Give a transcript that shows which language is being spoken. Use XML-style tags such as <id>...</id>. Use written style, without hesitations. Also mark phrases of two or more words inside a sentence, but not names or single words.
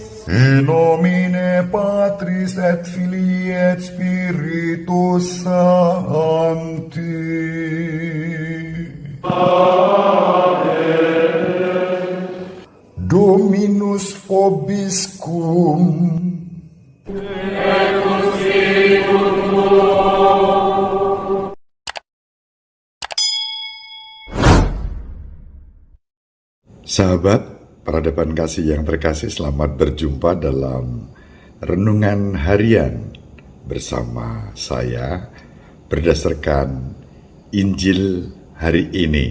<la>In nomine Patris et Filii et Spiritus Sancti. Dominus vobiscum.</la> <id>Sahabat, peradaban kasih yang terkasih, selamat berjumpa dalam renungan harian bersama saya berdasarkan Injil hari ini.</id>